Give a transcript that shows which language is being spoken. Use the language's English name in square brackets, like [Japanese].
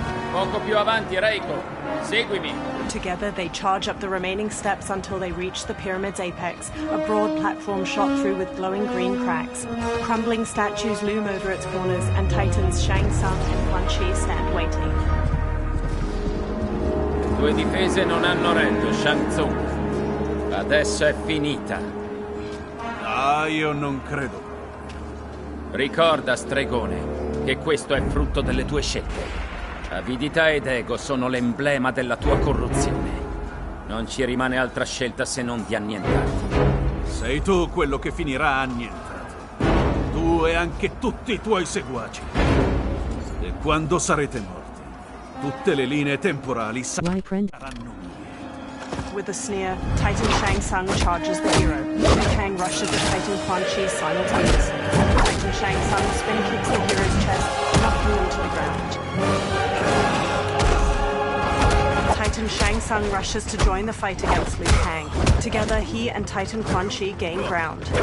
[Italian] Poco più avanti, Reiko. Seguimi. [English] Together, they charge up the remaining steps until they reach the pyramid's apex, a broad platform shot through with glowing green cracks. Crumbling statues loom over its corners, and Titans Shang Tsung and Quan Chi stand waiting. [Italian] Le tue difese non hanno retto, Shang Tsung. Adesso è finita. Ah, io non credo. Ricorda, stregone, che questo è frutto delle tue scelte. Avidità ed ego sono l'emblema della tua corruzione. Non ci rimane altra scelta se non di annientarti. Sei tu quello che finirà annientato. Tu e anche tutti i tuoi seguaci. E quando sarete morti, tutte le linee temporali saranno mie. [English] With a sneer, Titan Shang Tsung charges the hero. Liu Kang rushes at Titan Quan Chi simultaneously. Titan Shang Tsung spin kicks the hero's chest, knocking him to the ground. Titan Shang Tsung rushes to join the fight against Liu Kang. Together, he and Titan Quan Chi gain ground.